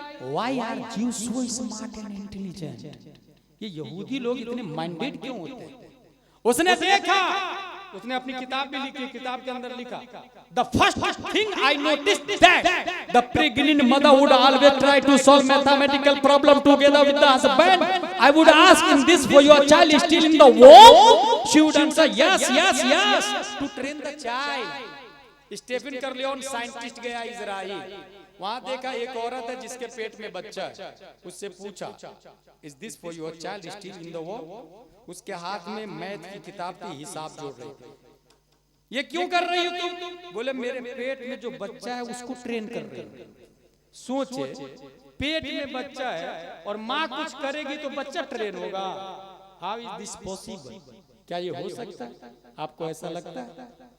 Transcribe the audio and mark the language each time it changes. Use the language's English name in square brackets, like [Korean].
[English] Why are you so smart and intelligent? [Hindi] ये यहूदी लोग इतने माइंडेड क्यों होते हैं? उसने देखा, उसने अपनी किताब भी लिखी, किताब के अंदर लिखा, [English] The first thing I noticed that the pregnant mother would always try to solve mathematical problem together with the husband. I would ask him this for your child is still in the womb? She would answer yes, yes, yes, to train the child. [Hindi] Stephen कर्लियोन scientist गया Israel, वहां देखा एक औरत है जिसके पेट में बच्चा है। उससे पूछा, [English] is this for your child is still in the womb? [Hindi] उसके हाथ में मैथ की किताब की हिसाब जोड़ रही थी। ये क्यों कर रही हो तुम? बोले मेरे पेट में जो बच्चा है उसको ट्रेन कर रही हूं। सोचे, पेट में बच्चा है और माँ कुछ करेगी तो बच्चा ट्रेन होगा। [English] How is this possible? [Hindi] क्या ये हो सकता है? आपको ऐसा लगता है?